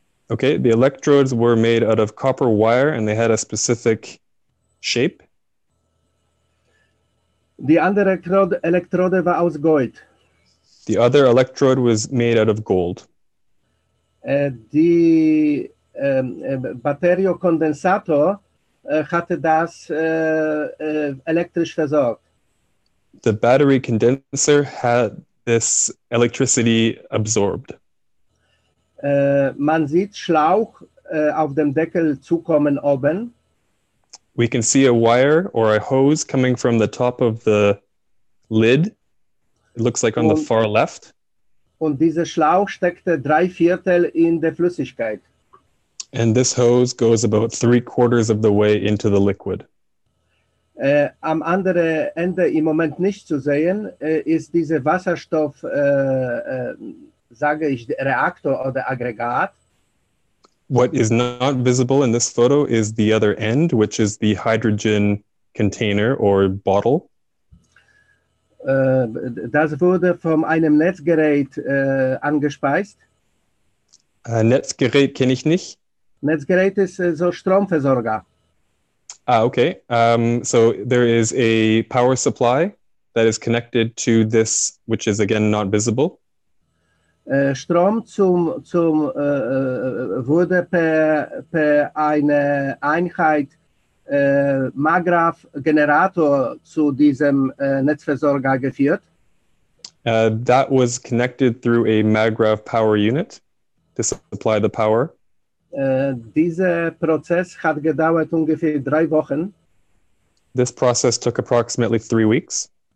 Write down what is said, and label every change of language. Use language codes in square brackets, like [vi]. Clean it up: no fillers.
[en] Okay, the electrodes were made out of copper wire and they had a specific shape. [de] Die andere Elektrode war aus Gold. [en] The other electrode was made out of gold. [de] Die Batteriokondensator hatte das elektrisch versorgt. [en] The battery condenser had this electricity absorbed. [de] Man sieht Schlauch auf dem Deckel zukommen oben. [en] We can see a wire or a hose coming from the top of the lid. It looks like on the far left. [de] Und dieser Schlauch steckte 3/4 in der Flüssigkeit. [en] And this hose goes about 3/4 of the way into the liquid. [de] Am anderen Ende im Moment nicht zu sehen, ist dieser Wasserstoff, sage ich, Reaktor oder Aggregat. [en] What is not visible in this photo is the other end, which is the hydrogen container or bottle. [de] Das wurde von einem Netzgerät angespeist. Netzgerät kenne ich nicht. Netzgerät ist so Stromversorger. [en] Okay. So there is a power supply that is connected to this, which is again not visible. [de] Strom wurde per eine Einheit Maggrav-Generator zu diesem Netzversorger geführt. [en] That was connected through a Maggrav power unit to supply the power. [de] Dieser Prozess hat gedauert ungefähr 3 Wochen. [en] This process took approximately 3 weeks.